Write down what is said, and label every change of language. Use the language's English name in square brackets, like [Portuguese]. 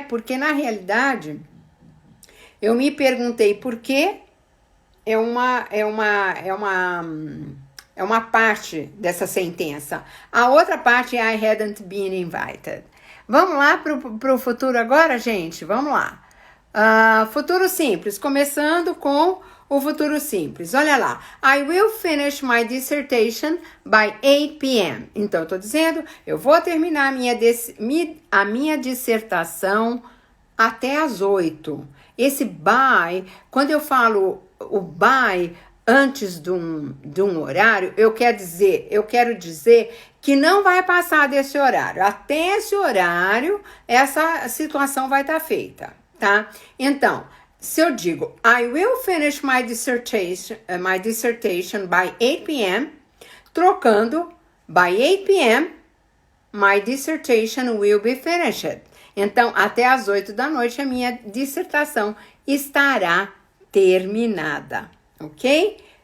[Portuguese] Porque na realidade eu me perguntei por que é uma parte dessa sentença. A outra parte é [English] I hadn't been invited. [Portuguese] Vamos lá pro futuro agora, gente? Vamos lá. Futuro simples, começando com o futuro simples. Olha lá. [English] I will finish my dissertation by 8 p.m. [Portuguese] Então, eu tô dizendo, eu vou terminar a minha dissertação até às 8. Esse by, quando eu falo o by antes de um horário, eu quero dizer que não vai passar desse horário. Até esse horário, essa situação vai estar feita, tá? Então, se eu digo, [English] I will finish my dissertation by 8 p.m., [Portuguese] trocando [English] by 8 p.m., my dissertation will be finished. [Portuguese] Então, até às 8 da noite, a minha dissertação estará terminada, ok?